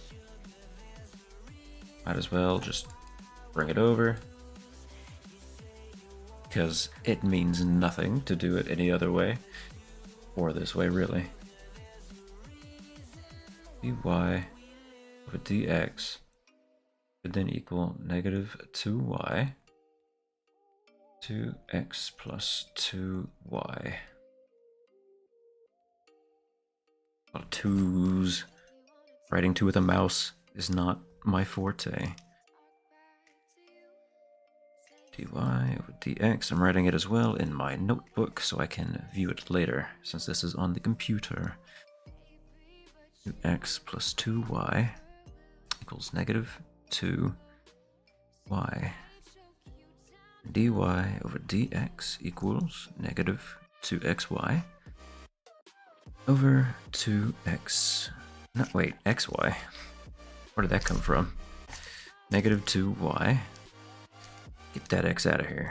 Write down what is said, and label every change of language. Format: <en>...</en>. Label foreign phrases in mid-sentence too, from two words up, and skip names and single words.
<en>Might as well just bring it over. Because it means nothing to do it any other way. Or this way, really. dy over dx would then equal negative 2y. 2x plus 2y. Well, twos. Writing 2 with a mouse is not my forte. dy over dx. I'm writing it as well in my notebook so I can view it later, since this is on the computer. 2x plus 2y equals negative 2y. dy over dx equals negative 2xy over 2x. No, wait, xy. Where did that come from? Negative 2y. Get that x out of here.</en>